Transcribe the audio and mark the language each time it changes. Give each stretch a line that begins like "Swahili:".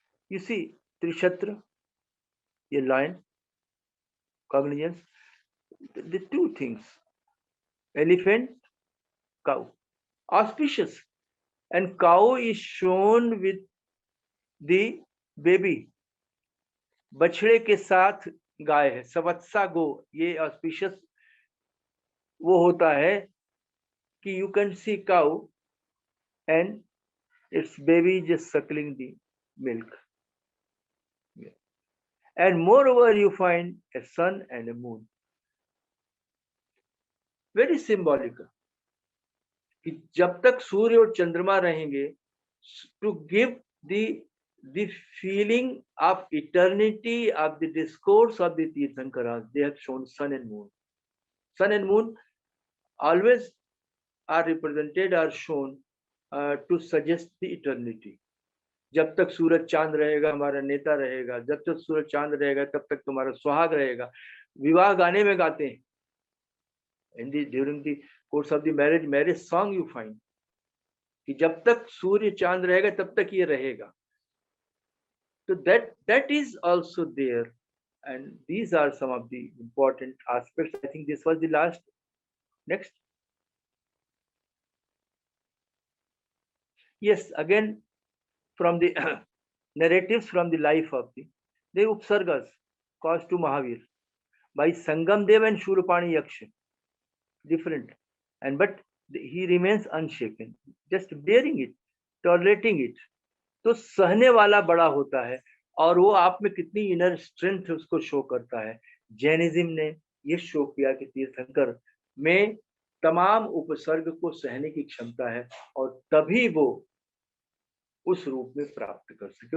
English: You see Trikshatra, a lion, cognizance, the 2 things, elephant, cow, auspicious, and cow is shown with the baby,
Hindi: बछड़े के साथ गाय है, सवत्सा गो। ये auspicious वो होता है कि
English: You can see cow and its baby just suckling the milk, and moreover you find a sun and a moon. Very symbolic
Hindi: कि जब तक सूर्य और चंद्रमा रहेंगे,
English: To give the feeling of eternity of the discourse of the Tirthankaras, they have shown sun and moon. Sun and moon always are represented or shown to suggest the eternity.
Hindi: जब तक सूरज चांद रहेगा हमारा नेता रहेगा, जब तक सूरज चांद रहेगा तब तक तुम्हारा सुहाग रहेगा। विवाह गाने में गाते हैं,
English: during the course of the marriage song you find
Hindi: कि जब तक सूर्य चांद रहेगा तब तक ये रहेगा।
English: So that is also there, and these are some of the important aspects. I think this was the last. Next, yes, again from the narratives from the life of the Upsargas caused to Mahavir by Sangam Dev and Shurapani Yaksha, different, and but he remains unshaken, just bearing it, tolerating it.
Hindi: तो सहने वाला बड़ा होता है, और वो आप में कितनी इनर स्ट्रेंथ उसको शो करता है। जैनिज्म ने ये शो किया कि तीर्थंकर में तमाम उपसर्ग को सहने की क्षमता है, और तभी वो उस रूप में प्राप्त कर सके।